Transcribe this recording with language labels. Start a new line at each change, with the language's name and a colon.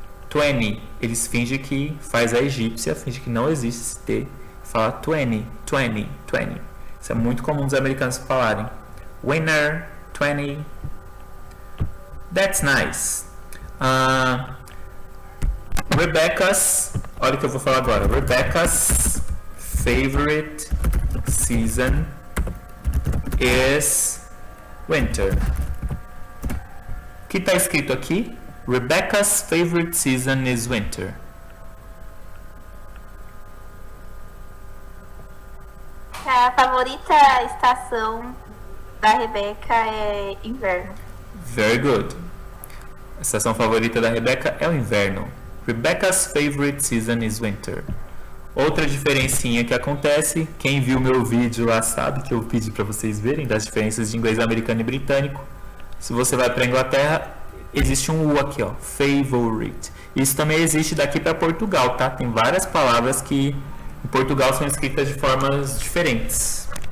Portuguese: 20, eles fingem que faz a egípcia, fingem que não existe esse T. Fala 20, 20, 20. Isso é muito comum dos americanos falarem.
English: Winner, 20. That's nice.
Portuguese: Rebecca's, olha o que eu vou falar agora.
English: Rebecca's favorite season is winter.
Portuguese: O que está escrito aqui?
English: Rebecca's favorite season is winter.
Portuguese: A favorita estação da Rebeca é inverno.
English: Very good.
Portuguese: A estação favorita da Rebeca é o inverno.
English: Rebecca's favorite season is winter.
Portuguese: Outra diferencinha que acontece, quem viu meu vídeo lá sabe que eu pedi para vocês verem das diferenças de inglês americano e britânico. Se você vai para a Inglaterra, existe um U aqui, ó, favorite. Isso também existe daqui para Portugal, tá? Tem várias palavras que em Portugal são escritas de formas diferentes.